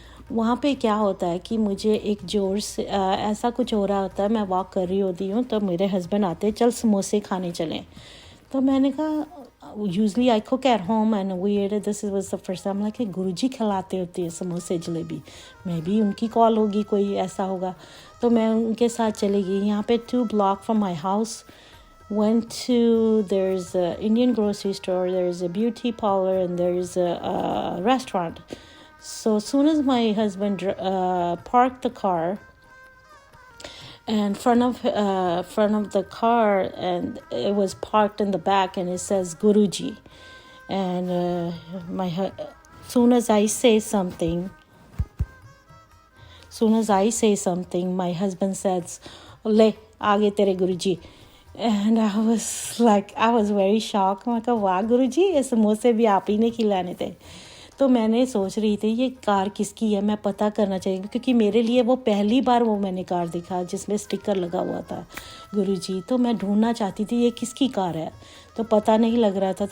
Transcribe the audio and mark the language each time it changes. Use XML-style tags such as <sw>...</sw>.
<hi>वहाँ पे क्या होता है कि मुझे एक जोर से ऐसा कुछ हो रहा होता है, मैं वॉक कर रही होती हूँ, तो मेरे हस्बैंड आते, चल समोसे खाने चलें। तो मैंने कहा</hi> <en>usually I cook at home and this was the first time like</en> <hi>गुरुजी खिलाते होते हैं समोसे जलेबी, मे बी उनकी कॉल होगी, कोई ऐसा होगा। तो मैं उनके साथ चली गई। यहाँ पे</hi> <en>2 blocks from my house, went to, there's a Indian grocery store, there's a beauty parlor, and there's a restaurant. So as soon as my husband parked the car in front of the car, and it was parked in the back, and it says Guruji, and soon as I say something, my husband says,</en> <hi>"Le, aage tere Guruji."</hi> <en>And I was very shocked.</en> <hi>मैं कहा वाह गुरुजी, ये समोसे भी आप ही ने खिलाने थे। तो मैंने सोच रही थी ये कार किसकी है, मैं पता करना चाहिए, क्योंकि मेरे लिए वो पहली बार वो मैंने कार देखा जिसमें स्टिकर लगा हुआ था गुरुजी। तो मैं ढूंढना चाहती थी ये किसकी कार है, तो पता नहीं लग रहा था।</hi>